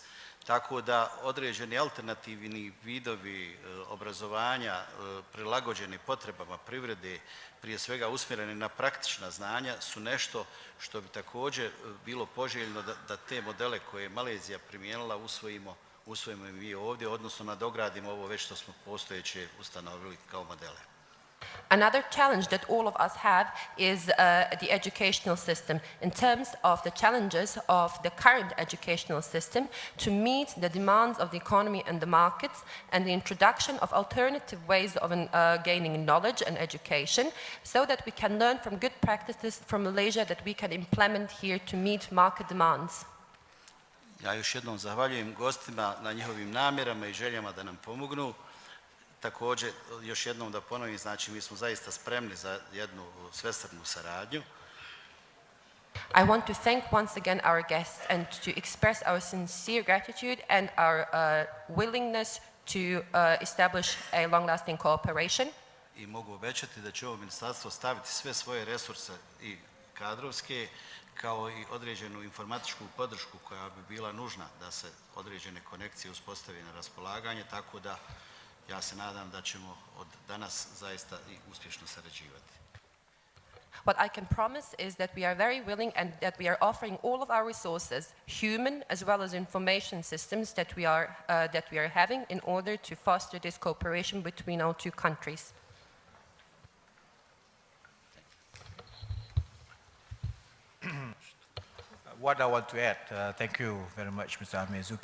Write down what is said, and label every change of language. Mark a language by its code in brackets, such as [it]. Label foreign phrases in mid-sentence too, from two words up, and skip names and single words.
[bs] Tako da određeni alternativni vidovi obrazovanja prilagođeni potrebama privrede, prije svega usmjereni na praktična znanja, su nešto što bi također bilo poželjno da te modele koje je Malezija primijenila usvojimo i mi ovdje, odnosno nadogradimo ovo već što smo postojeće ustanovili kao modele. [en] Another challenge that all of us have is the educational system in terms of the challenges of the current educational system to meet the demands of the economy and the markets and the introduction of alternative ways of gaining knowledge and education so that we can learn from good practices from Malaysia that we can implement here to meet market demands. [bs] Ja još jednom zahvaljujem gostima na njihovim namjerama i željama da nam pomognu. Također, još jednom da ponovim, znači mi smo zaista spremni za jednu svestranu saradnju. [en] I want to thank once again our guests and to express our sincere gratitude and our willingness to establish a long-lasting cooperation. [bs] I mogu obećati da će ovo ministarstvo staviti sve svoje resurse i kadrovske kao i određenu informatičku podršku koja bi bila nužna da se određene konekcije uspostave na raspolaganje, tako da ja se nadam da ćemo od danas zaista i uspješno sarađivati. [en] What I can promise is that we are very willing and that we are offering all of our resources, human as well as information systems that we are having in order to foster this cooperation between our two countries. What I want to add, thank you very much, Mr.